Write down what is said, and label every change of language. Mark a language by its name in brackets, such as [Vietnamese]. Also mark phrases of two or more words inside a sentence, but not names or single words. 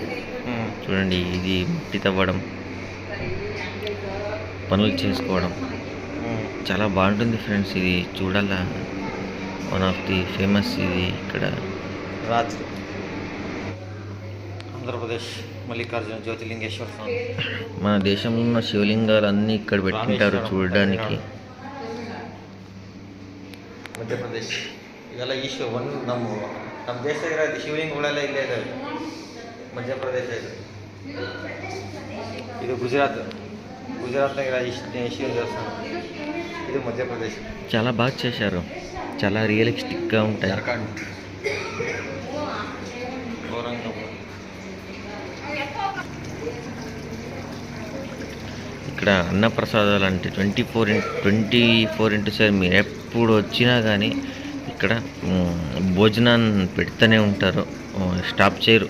[Telugu] చూడండి, ఇది మట్టి తవ్వడం, పనులు చేసుకోవడం చాలా బాగుంటుంది ఫ్రెండ్స్. ఇది చూడాలా, [English] one of the famous. [Telugu] ఇది ఇక్కడ రాత్రి ఆంధ్రప్రదేశ్ మల్లికార్జున జ్యోతిలింగేశ్వర స్వామి. మన దేశంలో ఉన్న శివలింగాలన్నీ ఇక్కడ పెట్టింటారు చూడడానికి. [Kannada] ಮಧ್ಯಪ್ರದೇಶ್ ಇದೆಲ್ಲ ನಮ್ಮ ದೇಶದಾಗ ಶಿವಲಿಂಗಗಳೆಲ್ಲ ಇಲ್ಲೇ ಇದ್ದಾವೆ. [Telugu] ಮಧ್ಯಪ್ರದೇಶ ಇದು గుజరాత్లో శివ దేవస్థానం. ఇది మధ్యప్రదేశ్. చాలా బాగా చేశారు, చాలా రియలిస్టిక్గా ఉంటాయి. జార్ఖండ్, ఇక్కడ అన్నప్రసాదాలు అంటే 24/7 మీరు ఎప్పుడు వచ్చినా కానీ ఇక్కడ భోజనాన్ని పెడుతూనే ఉంటారు, స్టాప్ చేయరు.